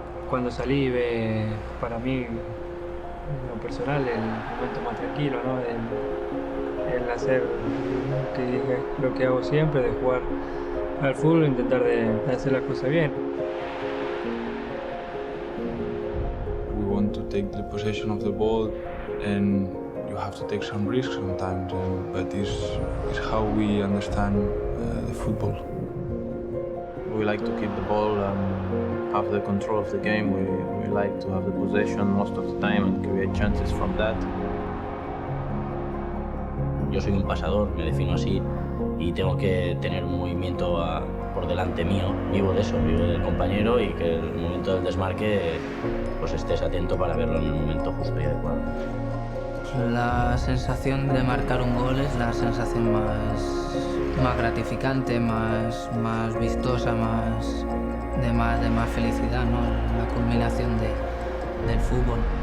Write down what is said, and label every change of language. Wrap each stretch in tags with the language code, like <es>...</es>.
<es>Cuando salí, para mí, en lo personal, el momento más tranquilo, ¿no? El hacer lo que hago siempre, de jugar al fútbol, intentar de hacer las cosas bien.</es> <en>We want to take the possession of the ball, and you have to take some risks sometimes, but this is how we understand the football. We like to keep the ball and have the control of the game. We like to have the possession most of the time and create chances from that.</en> <es>Yo soy un pasador, me defino así, y tengo que tener un movimiento por delante mío. Vivo de eso, vivo del compañero y que el momento del desmarque pues estés atento para verlo en el momento justo y adecuado. La sensación de marcar un gol es la sensación más gratificante, más vistosa, de más felicidad, ¿no? La culminación del fútbol.</es>